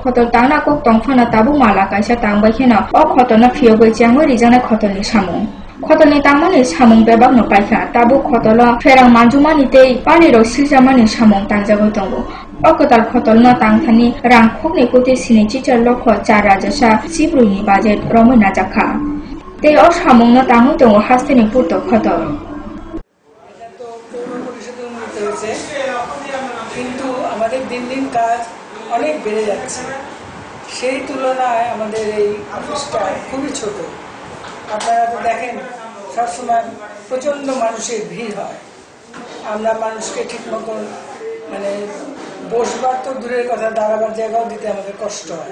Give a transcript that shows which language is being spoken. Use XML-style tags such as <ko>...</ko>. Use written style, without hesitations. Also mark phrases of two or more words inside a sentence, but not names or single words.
<trp>khotol tang na kok tong phana tabuk mala kaisa tang bai khena ok khotol na phioge changoi rijang na khotol ni samung khotol ni tang mani samung bebak no paikha tabuk khotol ferang manjuma ni te pani ro siljama ni samung tang jagoi tongo ok tal khotol no tang thani rang khok ni kote sini chichar lokho chara jasa sibru ni budget romoi na jakha Te o samung no tangu tongo haste ni puto khoto.</trp> <bn>কাজ অনেক বেড়ে যাচ্ছে। সেই তুলনায় আমাদের এই অফিসটা খুবই ছোট। আপনারা তো দেখেন সবসময় প্রচণ্ড মানুষের ভিড় হয়, আমরা মানুষকে ঠিক মতন মানে বসবার তো দূরের কথা, দাঁড়াবার জায়গাও দিতে আমাদের কষ্ট হয়।</bn>